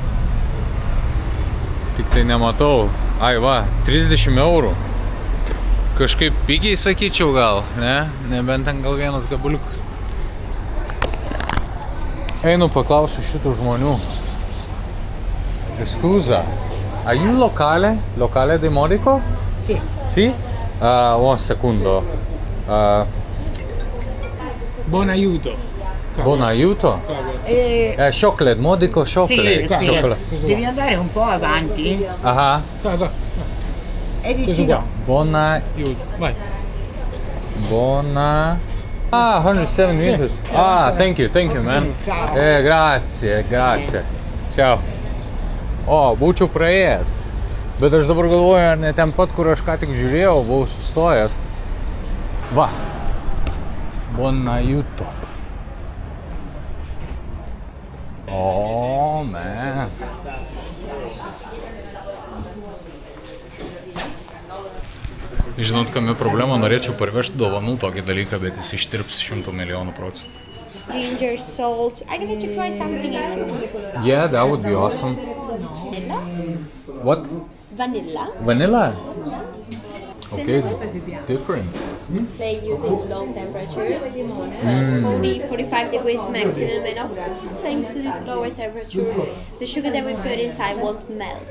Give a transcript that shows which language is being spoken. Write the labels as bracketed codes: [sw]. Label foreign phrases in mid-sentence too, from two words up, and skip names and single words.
[lt] Tik tai nematau. Ai va, 30 eurų. Kažkaip pigiai sakyčiau gal, ne? Nebent ten gal vienas gabuliukas. Einu paklausiu šitų žmonių. [it] Scusa, [en] are you locale? [it] Locale di Modico? Sì. Sì? Un secondo. Buon aiuto. Buon aiuto? [en] Chocolate, Modico chocolate. [it] Sì, [en] Chocolate. [it] devi andare un po' avanti Aha. e vicino. Buon Aiuto. Vai. [en] Buona. 107 meters. Thank you, man. [it] Ciao. Grazie. Ciao. [lt] O, būčiau praėjęs. Bet aš dabar galvoju, ar ne ten pat, kur aš ką tik žiūrėjau, buvau sustojęs. Va. [it] Buon aiuto. [en] O, man. [lt] Žinot, kame problema, norėčiau parvežti dovanų tokį dalyką, bet jis ištirps 100 milijonų procentų. [en] Ginger, salt. I get to try something if you want. Yeah, that would be awesome. Vanilla. What? Vanilla. Vanilla? Okay, it's different. They use it low temperatures, 40-45 degrees maximum, and of course, thanks to this lower temperature, the sugar that we put inside won't melt.